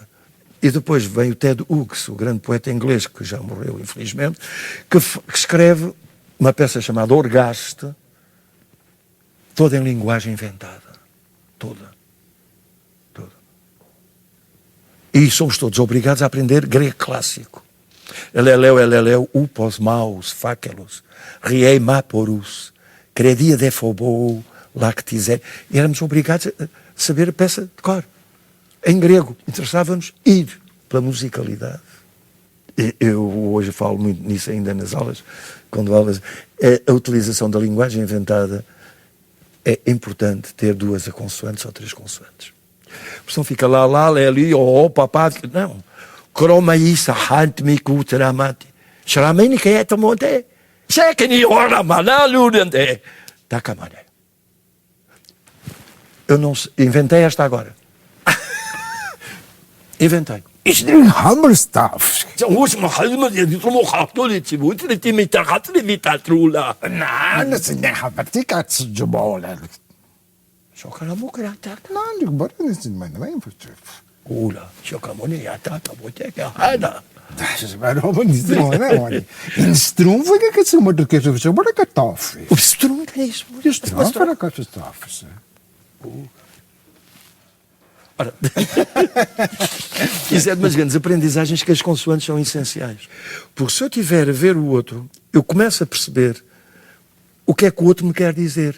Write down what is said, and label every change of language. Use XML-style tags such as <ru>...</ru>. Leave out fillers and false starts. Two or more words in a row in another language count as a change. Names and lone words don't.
<pt>E depois vem o Ted Hughes, o grande poeta inglês, que já morreu infelizmente, que escreve uma peça chamada Orgaste, toda em linguagem inventada, toda. E somos todos obrigados a aprender grego clássico. Eleleu, upos, maus, fáquelos, riei maporus, credia defobou, lactizé. E éramos obrigados a saber a peça de cor. Em grego, interessava-nos ir pela musicalidade. Eu hoje falo muito nisso ainda nas aulas, quando aulas, a utilização da linguagem inventada é importante ter 2 consoantes ou 3 consoantes. Porque senão fica lá, ali, papá, não. Cromaísa, hantmi, kutramati. Shramini, que é tamonte. Shekini, ora, manaludante. Takamane. Eu não inventei esta agora. Inventei. Hammerstaff. Não,</pt> <de>das sind ja Habertikats Jubola. Chocalamokrata.</de> <pt>Não, digo, bora nesse mano, vem. Ula, chocalamokrata, boteca, hada.</pt> <de>Das ist aber auch nicht so, ne? In Strom</de> <pt>foi que se mudou que se foi para Kartoffel. O Strom é isso. Strom para Kartoffel. Ora, isso é de umas grandes aprendizagens que as consoantes são essenciais. Porque se eu estiver a ver o outro, eu começo a perceber o que é que o outro me quer dizer.</pt>